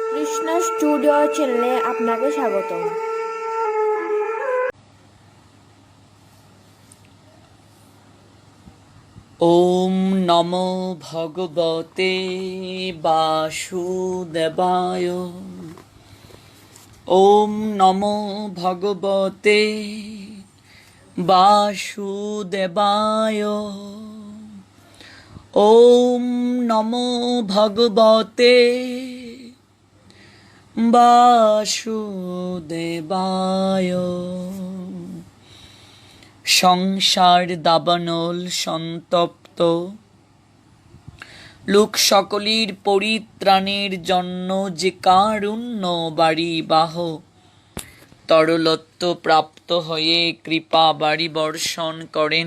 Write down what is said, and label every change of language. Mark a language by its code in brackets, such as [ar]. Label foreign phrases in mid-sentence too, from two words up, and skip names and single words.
[bn] কৃষ্ণ স্টুডিও চ্যানেলে আপনাকে স্বাগতম। [sa] ওম নমো ভগবতে বাসুদেবায়। ওম নমো ভগবতে বাসুদেবায়। ওম নমো ভগবতে বাসুদেবায়। [bn] সংসার দাবানল সন্তপ্ত লোক সকলের পরিত্রাণের জন্য যে কারুণ্য বাড়ি বাহ, তরলত্ব প্রাপ্ত হয়ে কৃপা বাড়ি বর্ষণ করেন।